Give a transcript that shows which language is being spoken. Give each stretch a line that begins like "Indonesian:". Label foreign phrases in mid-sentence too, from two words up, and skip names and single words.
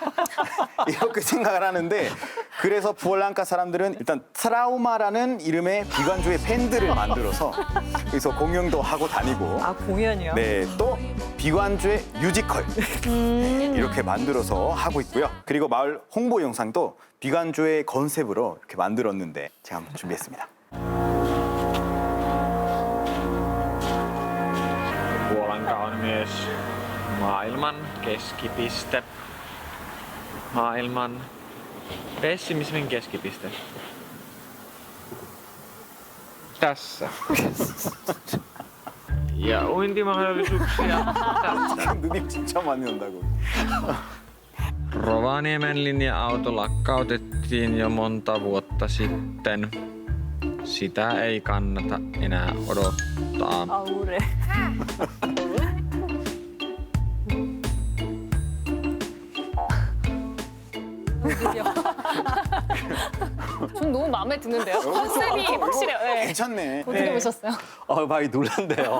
Korean: 이렇게 생각을 하는데 그래서 푸올랑카 사람들은 일단 트라우마라는 이름의 비관주의 밴드를 만들어서 그래서 공연도 하고 다니고 공연이요? 네, 또 비관주의 뮤지컬 이렇게 만들어서 하고 있고요. 그리고 마을 홍보 영상도 비관주의 컨셉으로 이렇게 만들었는데 제가 한번 준비했습니다.
Finnish: Puolanka on myös maailman keskipiste. Maailman pessimismin keskipiste. Tässä. Ja uintimahdollisuuksia tässä.
Korean: 눈이 진짜 많이 온다고.
Finnish: Rovaniemen linja-auto lakkautettiin jo monta vuotta sitten. Sitä ei kannata enää odottaa.
Korean: 아우래. 전 너무 마음에 드는데요. 컨셉이 확실해요. 네. 괜찮네. 어떻게 보셨어요? 많이 놀란데요.